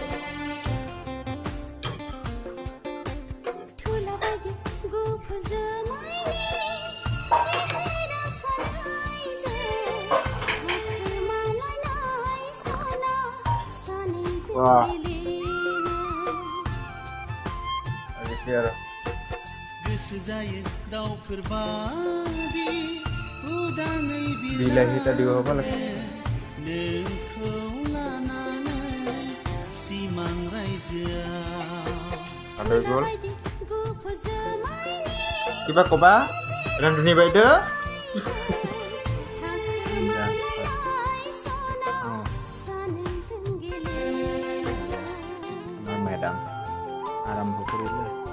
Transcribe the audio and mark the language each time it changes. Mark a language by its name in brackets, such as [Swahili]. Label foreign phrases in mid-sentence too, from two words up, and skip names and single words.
[Bodo] थुला बायदि गुफुर जोमैनि गेजेराव सानैजों हाखोमालायनाय सना सानैजों गोसो जायो दाउफोर बादि उदाङै [Assamese] বিলাহীটা দিব হ'ব লাগে [Bodo] नोंखौ लानानै सिमां रायजोआव [Assamese] হৈ গ'ল কিবা কবা ৰান্ধনী বাইদেউ আমাৰ মেডাম আৰম্ভ কৰিলে